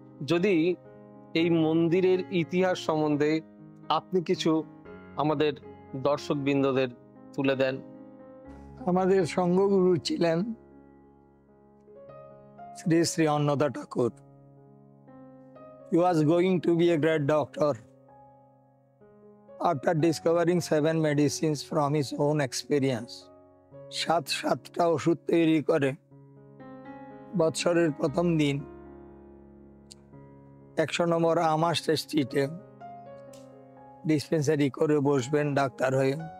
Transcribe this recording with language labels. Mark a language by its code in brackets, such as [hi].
[bn] যদি এই মন্দিরের ইতিহাস সম্বন্ধে আপনি কিছু আমাদের দর্শকবৃন্দদের তুলে দেন। আমাদের সঙ্গগুরু ছিলেন শ্রী শ্রী অন্নদা ঠাকুর। [en] He was going to be a great doctor. After discovering 7 medicines from his own experience, [bn] সাতটা ওষুধ তৈরি করে বৎসরের প্রথম দিন 100 নম্বর আমার স্ট্রিটে ডিসপেন্সারি করে বসবেন ডাক্তার হয়ে।